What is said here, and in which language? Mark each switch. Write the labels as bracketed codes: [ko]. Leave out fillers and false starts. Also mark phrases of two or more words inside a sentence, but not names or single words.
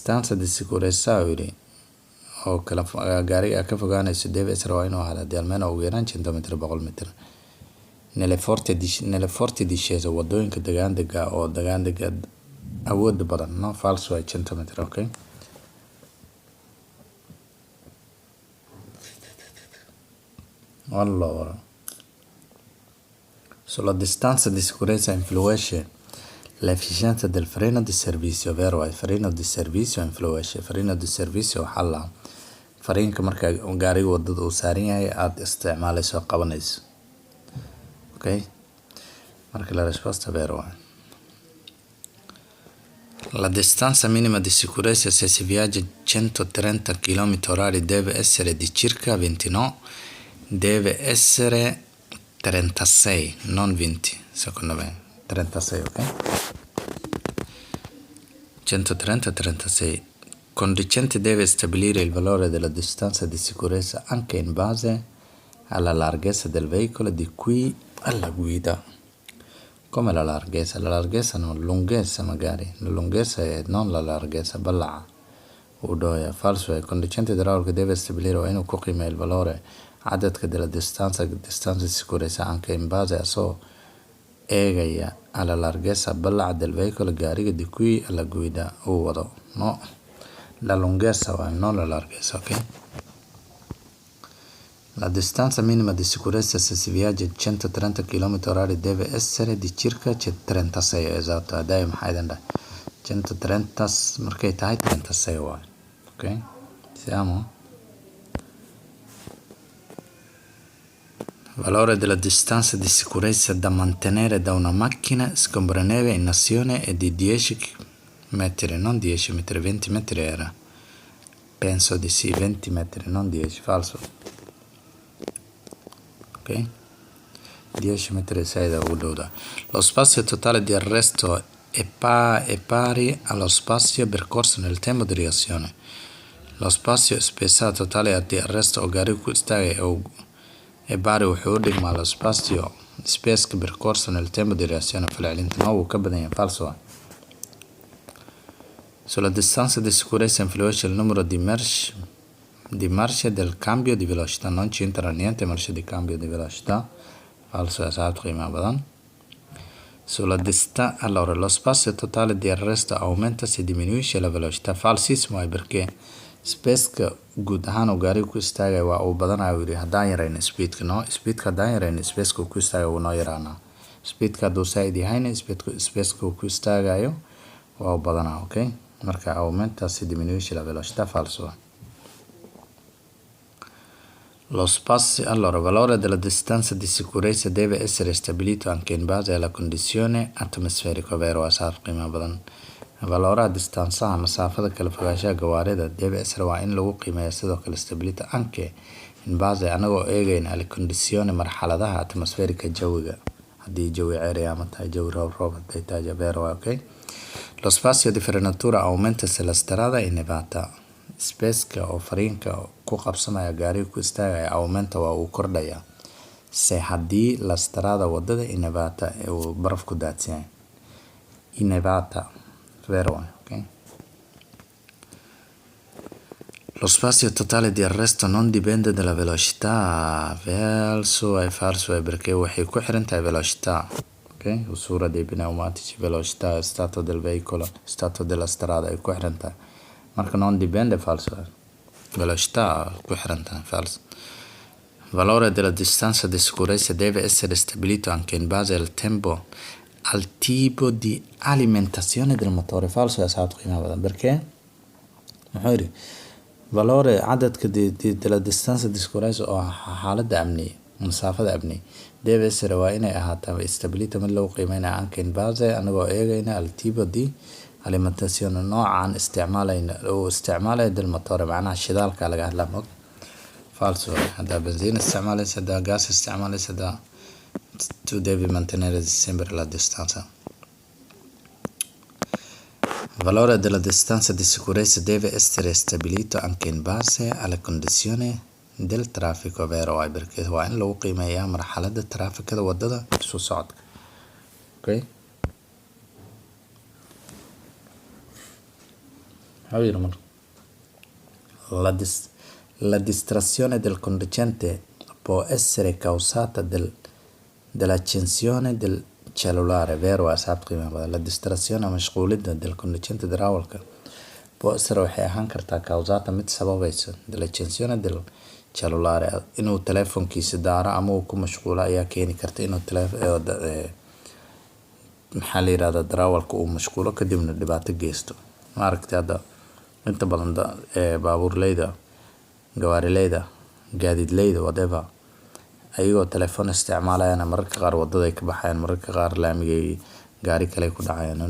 [it] Distanza di sicurezza [so] oo kala gaariga ka fogaanayso [it] deve essere [so] waa inuu ahaada almeno ugu yaraan [it] 100 metri 100 metri nelle forti discese [so] wadooyinka degaandega oo degaandega awood badan [it] no falso [so] waa [it] 100 metri okay. Allora, sulla distanza di sicurezza influisce l'efficienza del freno di servizio, vero? Il freno di servizio influisce. Il freno di servizio [so] waxaa la fariinka marka gaariga wadada uu saaran yahay aad isticmaalayso qabanayso. Okay? [it] Marka la risposta vero è. La distanza minima di sicurezza se si viaggia 130 km/h deve essere di circa 29, deve essere 36, non 20, secondo me. 36, ok? 130-36. Conducente deve stabilire il valore della distanza di sicurezza anche in base alla larghezza del veicolo di qui alla guida. Come la larghezza? La larghezza non, lunghezza magari. La lunghezza è non la larghezza, balla. Udoya, falso. Il conducente idraulico deve stabilire [so] o inuu ku qiimeeyo [it] il valore cadadka della distanza di sicurezza anche in base a [so] soo eegaya [it] alla larghezza ballaca del veicolo gaariga di qui alla guida [so] uu wado. [it] No, la lunghezza waa non la larghezza, ok? La distanza minima di sicurezza se si viaggia 130 km/h deve essere di circa 36, esatto, [so] hadaya maxaa idin dhahay 130 markay tahay 36 waay, ok? [it] Siamo? Valore della distanza di sicurezza da mantenere da una macchina scombraneve in azione è di 10 metri, non 10 metri, 20 metri era. Penso di sì, 20 metri, non 10, falso. Ok? 10 metri 6 da Udoda. Lo spazio totale di arresto è pari allo spazio percorso nel tempo di reazione. Lo spazio spessato totale di arresto [so] o gaarigu istaagay [it] e pari [so] wuxuu u dhigmaa [it] lo spazio spaceka percorso nel tempo di reazione falcelinta no [so] wuu ka badan yahay [it] falso. Sulla distanza di sicurezza influisce il numero di marce del cambio di velocità, non c'entra niente marcia di cambio di velocità, falso, esatto, [so] qiimo badan. [it] Allora, lo spazio totale di arresto aumenta se diminuisce la velocità, falsissimo perché [so] spaceka guud ahaan uu gaariga ku istaagaya waa uu badanayo uu yidhi haddaan yarayno speedka no speedka haddaan yarayno spaceka uu ku istaagayo wuu noo yaraanaa speedka hadduu saaid yahayna spaceka uu ku istaagayo waa uu badanaa, ok? [it] Marka aumenta se diminuisce la velocità, falso. Lo spazio, allora, valore della distanza di sicurezza deve essere stabilito anche in base alla condizione atmosferica, vero? [so] Asaaf qiimo badan. [it] Valora distanza [so] masaafada kala fogaanshaha gawaarida [it] deve essere [so] waa in lagu qiimeeyo sidoo kale [it] stabilita anche in base [so] anagoo eegayna [it] alle condizioni [so] marxaladaha atmosferika jawiga haddii jawi ceeri ama tahay jawi roob haday tahay [it] vero, ok? Lo spazio di frenatura aumenta se la strada è nevata. [so] Spaceka oo fariinka ku qabsamaya gaariga ku istaagaya aumenta waa uu kordhaya se haddii [it] la strada [so] wadada [it] è nevata [so] ee uu baraf ku daadsan yahay [it] innevata, vero, ok? Lo spazio totale di arresto non dipende dalla velocità, falso è perché [so] waxay ku xiran tahay [it] velocità, ok? Usura dei pneumatici, velocità, stato del veicolo, stato della strada è [so] ku xiran tahay marka [it] non dipende, falso è velocità [so] ku xiran tahay, [it] falso. Valore della distanza di sicurezza deve essere stabilito anche in base al tempo al tipo di alimentazione del motore, falso, esatto, [so] qiimo badan perché muxuu yidhi valore cadadka [it] della distanza di sicurezza [so] oo xaaladda amni masaafada amni [it] deve essere [so] waa inay ahaataa stabilita mid lagu qiimeynaya [it] anche in base [so] anagoo eegayna [it] al tipo di alimentazione [so] noocaan isticmaalayna oo isticmaalaya [it] del motore [so] macnaha shidaalka laga hadlaa mog falso haddaa benziin isticmaalaysa haddaa gas isticmaalaysa haddaa [it] tu devi mantenere sempre la distanza. Il valore della distanza di sicurezza deve essere stabilito anche in base alle condizioni del traffico, vero? [so] Perché waa in lagu qiimeeyaa marxaladda traafikada wadada isu socodka, ok? [en] How you know? [it] La distrazione del conducente può essere causata dall'accensione del cellulare, vero [so] asxaabta qiimaha badan. [it] La distrazione [so] ama mashquulida [it] del conducente darawalka può essere [so] waxay ahaan kartaa [it] causata [so] mid sababaysa [it] dall'accensione del cellulare, [so] inuu telefonkiisa daaro ama uu ku mashquulo ayaa keeni karta inuu maxaa la yirahdaa darawalka uu mashquulo kadibna dhibaato geysto. Maaragtay hadda inta badan baabuurleyda, gawaarileyda, gaadiidleyda whatever ayagoo telefoon isticmaalayaan mararka qaar wadada ay ka baxayaan, mararka qaar laamigay gaari kale ku dhacayaan.